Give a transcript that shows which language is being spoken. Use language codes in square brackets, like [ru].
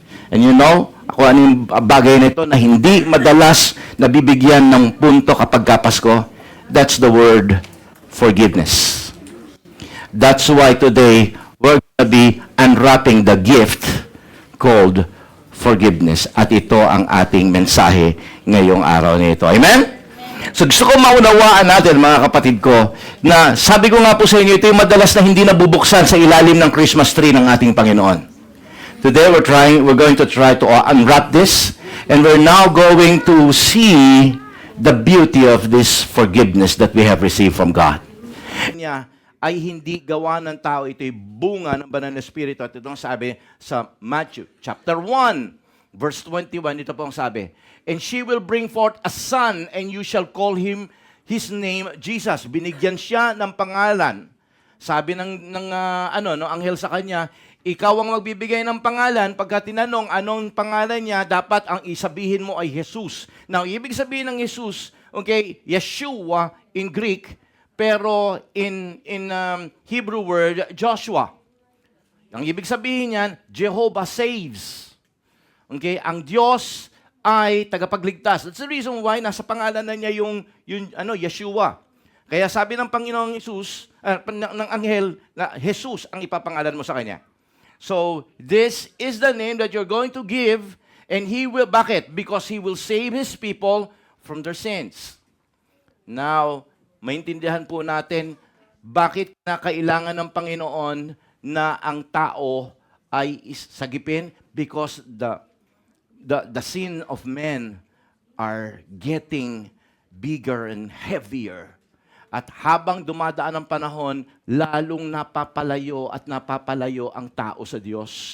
[en] And you know, [tl] kung ano yung bagay na ito na hindi madalas nabibigyan ng punto kapag Pasko, [en] that's the word forgiveness. That's why today, we're going to be unwrapping the gift called forgiveness. [tl] At ito ang ating mensahe ngayong araw na ito. Amen? So gusto ko maunawaan natin, mga kapatid ko, na sabi ko nga po sa inyo, ito yung madalas na hindi nabubuksan sa ilalim ng Christmas tree ng ating Panginoon. [en] Today we're going to try to unwrap this, and we're now going to see the beauty of this forgiveness that we have received from God. [tl] Niya ay hindi gawa ng tao, ito'y bunga ng banal na Espiritu. At ito ang sabi sa Matthew chapter 1, verse 21, ito po ang sabi, [en] "And she will bring forth a son, and you shall call his name Jesus." [tl] Binigyan siya ng pangalan. Sabi ng anghel sa kanya, ikaw ang magbibigay ng pangalan. Pagka tinanong anong pangalan niya, dapat ang isabihin mo ay Jesus. Now, ibig sabihin ng Jesus, okay, Yeshua in Greek, pero [en] in Hebrew word, [tl] Joshua. Ang ibig sabihin niyan, Jehovah saves. Okay, ang Diyos ay tagapagligtas. [en] That's the reason why [tl] nasa pangalan na niya yung Yeshua. Kaya sabi ng Panginoong Jesus, ng anghel, na Jesus ang ipapangalan mo sa kanya. [en] So, this is the name that you're going to give, and He will, [tl] bakit? [en] Because He will save His people from their sins. [tl] Now, maintindihan po natin, bakit na kailangan ng Panginoon na ang tao ay sagipin? [en] Because the sin of men are getting bigger and heavier. [tl] At habang dumadaan ang panahon, lalong napapalayo ang tao sa Diyos.